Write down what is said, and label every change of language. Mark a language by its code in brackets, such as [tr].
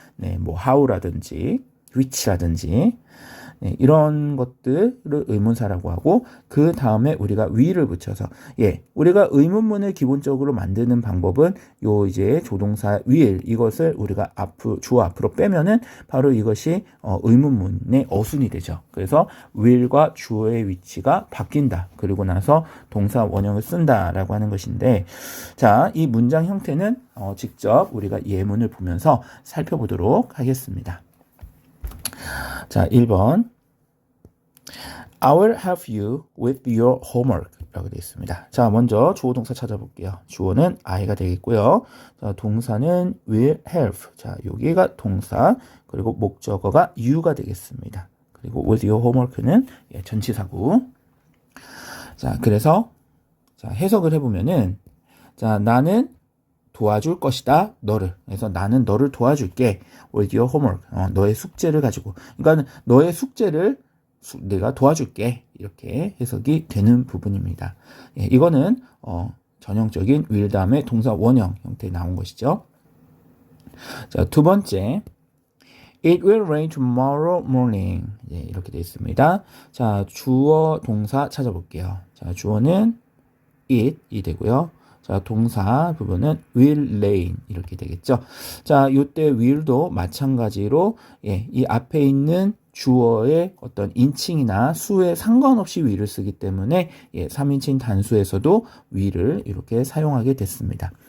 [ko] 네, 뭐 how라든지 which라든지 네, 이런 것들을 의문사라고 하고 그 다음에 우리가 will을 붙여서 예, 우리가 의문문을 기본적으로 만드는 방법은 요 이제 조동사 will 이것을 우리가 주어 앞으로 빼면은 바로 이것이 의문문의 어순이 되죠. 그래서 will과 주어의 위치가 바뀐다. 그리고 나서 동사 원형을 쓴다라고 하는 것인데 자, 이 문장 형태는 직접 우리가 예문을 보면서 살펴보도록 하겠습니다. 자, 1번. [en] I will help you with your homework 라고 되어 있습니다. [ko] 자, 먼저 주어 동사 찾아볼게요. 주어는 I가 되겠고요. 자, 동사는 will help. 자, 여기가 동사, 그리고 목적어가 you가 되겠습니다. 그리고 [en] with your homework [ko] 는 예, 전치사고. 자, 그래서 자, 해석을 해보면은 자, 나는 도와줄 것이다, 너를. 그래서 나는 너를 도와줄게. [en] with your homework. [ko] 너의 숙제를 가지고. 그러니까 너의 숙제를 내가 도와줄게. 이렇게 해석이 되는 부분입니다. 예, 이거는 전형적인 will 다음에 동사 원형 형태에 나온 것이죠. 자, 두 번째. [en] It will rain tomorrow morning. [ko] 예, 이렇게 되어 있습니다. 자, 주어 동사 찾아볼게요. 자, 주어는 it이 되고요. 자, 동사 부분은 will rain 이렇게 되겠죠. 자, 요때 will도 마찬가지로 예, 이 앞에 있는 주어의 어떤 인칭이나 수에 상관없이 will을 쓰기 때문에 예, 3인칭 단수에서도 will을 이렇게 사용하게 됐습니다.